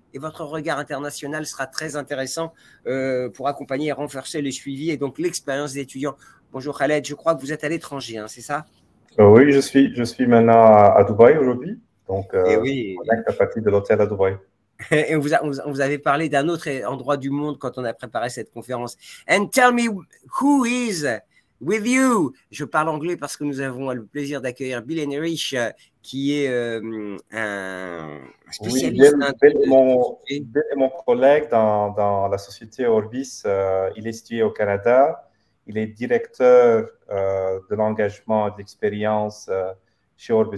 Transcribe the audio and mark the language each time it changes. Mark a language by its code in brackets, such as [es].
[fr] Et votre regard international sera très intéressant pour accompagner et renforcer les suivis et donc l'expérience des étudiants. Bonjour Khaled, je crois que vous êtes à l'étranger, hein, c'est ça? Oui, je suis maintenant à Dubaï aujourd'hui. Donc, oui. on est à partir de l'hôtel à Dubaï. Et on vous avait parlé d'un autre endroit du monde quand on a préparé cette conférence. [en] And tell me who is with you. [fr] Je parle anglais parce que nous avons le plaisir d'accueillir Bill Henrich, qui est un spécialiste. Oui, Bill est mon collègue dans la société Orbis. Il est situé au Canada. Il est directeur de l'engagement et de l'expérience chez Orbis.